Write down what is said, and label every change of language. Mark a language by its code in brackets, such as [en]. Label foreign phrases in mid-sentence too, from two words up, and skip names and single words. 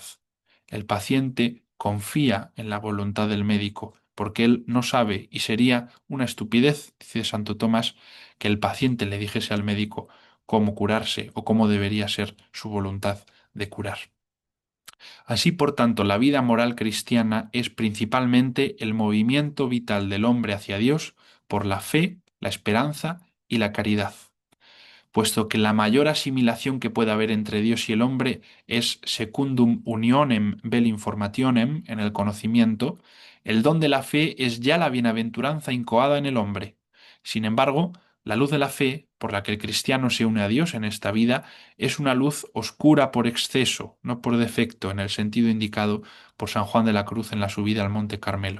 [es] El paciente confía en la voluntad del médico, porque él no sabe y sería una estupidez, dice Santo Tomás, que el paciente le dijese al médico cómo curarse o cómo debería ser su voluntad de curar. Así, por tanto, la vida moral cristiana es principalmente el movimiento vital del hombre hacia Dios por la fe, la esperanza y la caridad, puesto que la mayor asimilación que puede haber entre Dios y el hombre es [la] secundum unionem vel informationem, [es] en el conocimiento, el don de la fe es ya la bienaventuranza incoada en el hombre. Sin embargo, la luz de la fe, por la que el cristiano se une a Dios en esta vida, es una luz oscura por exceso, no por defecto, en el sentido indicado por San Juan de la Cruz en la subida al Monte Carmelo.